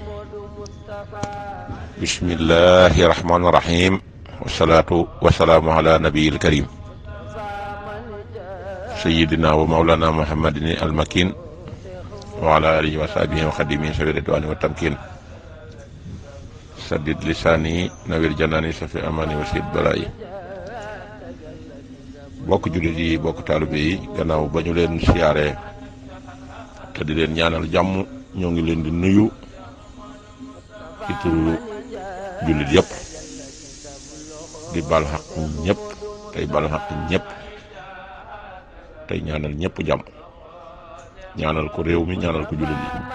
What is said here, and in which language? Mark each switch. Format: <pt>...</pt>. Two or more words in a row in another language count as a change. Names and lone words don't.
<ar>بسم الله الرحمن الرحيم، والصلاة والسلام على نبي الكريم سيدنا ومولانا محمد المكين وعلى آله وصحبه وخدمه سبيل الرضوان والتمكين. سدد لساني نوير جناني سفي أماني وسيد بلائي.</ar> <wo>bokk jullit yi bokk taalibe yi, gannaaw ba ñu leen siyaare te di leen ñaanal jàmm, ñoo ngi leen di nuyu ci turu jullit yëpp, di bal xaq ñëpp tey bal xaq ñëpp, tey ñaanal ñëpp jàmm, ñaanal ko réew mi, ñaanal ko jullit yi.</wo>